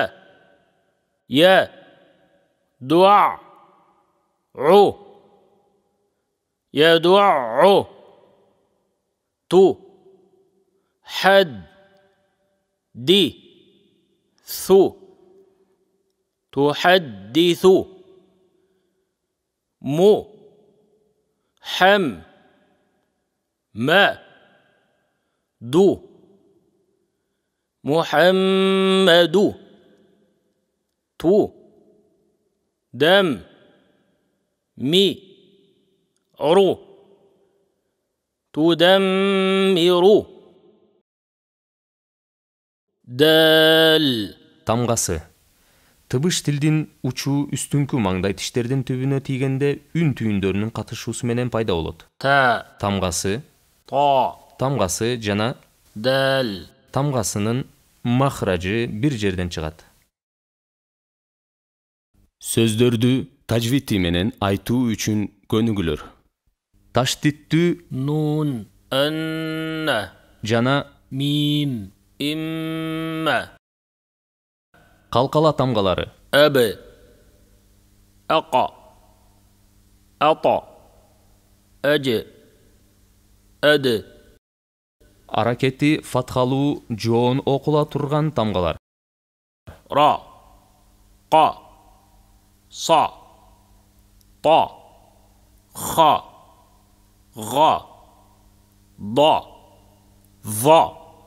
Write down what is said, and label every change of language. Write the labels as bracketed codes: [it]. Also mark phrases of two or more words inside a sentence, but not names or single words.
[ar] يَ دُعَ. ءُ يَدْعُو. تُ حَدْ. دِ ثُ. Tuhaddithu. Mu. حَمْ مَ. دُ مُحَمَّدُ. تُ دَمْ. مِ رُ. تُدَمِّرُ دال. [ky] Тамгасы. Тыбыш тилдин учу үстүңкү маңдай тиштердин түбүнө тийгенде үн түйүндөрүнүн катышуусу менен пайда болот. [ar] Ta. [ky] Тамгасы. [ar] Ta. [ky] Тамгасы жана [ar] Dal. [ky] тамгасынын махражы бир жерден чыгат. Сөздөрдү тажвити менен айтуу үчүн көнүгүлөр. Таштиттүү [ar] نون أنَّ. [ky] жана [ar] ميم إمَّا. [ky] калкала тамгалары. [ar] أبِ أقَ أتَ. أجِ أدِ. [ky] Аракети фатхалуу жоон окула турган тамгалар. [ar] رَ قَ صَ. طَ خَ. Gha. ضَ ظَ.